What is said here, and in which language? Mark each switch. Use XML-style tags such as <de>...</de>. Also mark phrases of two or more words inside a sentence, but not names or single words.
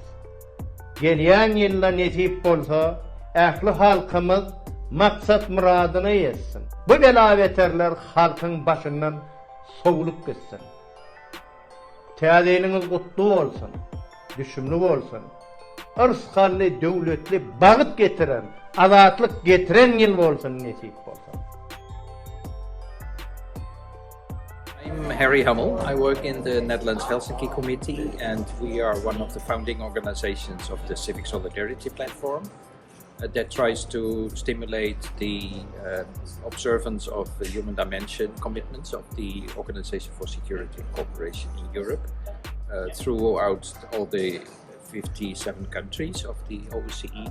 <tk>Gelýän ýylda nesip bolsa, ähli halkymyz maksat muradyna ýetsin. Bu belaweterler halkyň başyndan sowlup gitsin. Täzeliniz gutly bolsun, düşümli bolsun. Arsyhally döwletli bagyt getiren, azatlyk getiren ýyl bolsun nesip bolsa.</tk> <en>I'm Harry Hummel. I work in the Netherlands Helsinki Committee, and we are one of the founding organizations of the Civic Solidarity Platform that tries to stimulate the observance of the human dimension commitments of the Organization for Security and Cooperation in Europe throughout all the 57 countries of the OSCE.</en>